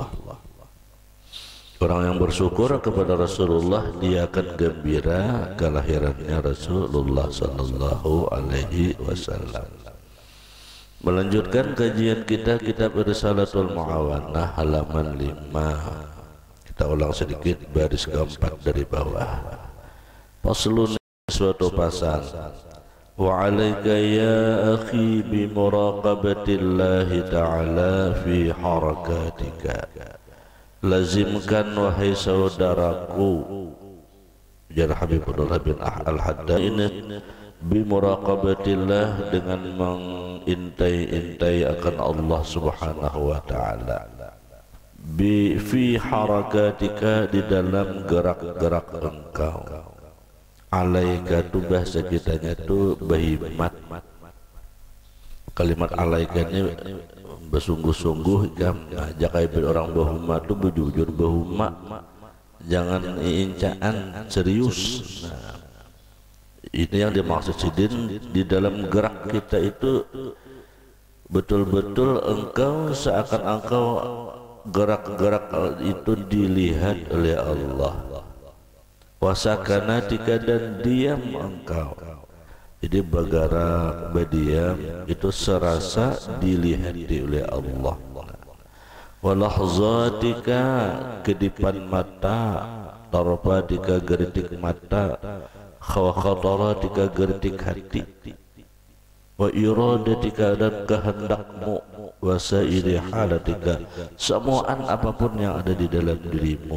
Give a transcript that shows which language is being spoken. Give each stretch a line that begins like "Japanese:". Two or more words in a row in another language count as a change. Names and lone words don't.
Indonesian: Orang yang bersyukur kepada Rasulullah, dia akan gembira kelahirannya Rasulullah
Arabic: صلى الله عليه وسلم.
Indonesian: Melanjutkan kajian kita kitab Risalatul Muawanah halaman 5. Kita ulang sedikit baris keempat dari bawah. Faslun, suatu pasal.
Arabic: وعليك يا أخي بمراقبة الله تعالى في حركاتك.
Indonesian: Lazimkan wahai saudaraku, jar Habibullah bin Al-Haddad ini, bimuraqabatillah, dengan mengintai-intai akan Allah
Arabic: سبحانه وتعالى, في حركاتك,
Indonesian: di dalam gerak-gerak engkau,
Banjar: alaika tu bahasa kitanya tu bahimat. Kalimat alaika ini bersungguh-sungguh kam jakai orang bahuma tu bujur bahuma, jangan incaan,
Indonesian: serius. Nah, ini yang dimaksud sidin, di dalam gerak kita itu betul-betul engkau seakan engkau gerak-gerak itu dilihat oleh Allah. Wasakanatika, dan diam engkau. Jadi bergerak berdiam itu serasa dilihat oleh Allah. Walahzatika, kedipan mata, tarfatika, geritik mata, khawakhataratika, geritik hati, wa iradatika, dan kehendakmu, wasairi halatika, semuaan apapun yang ada di dalam dirimu.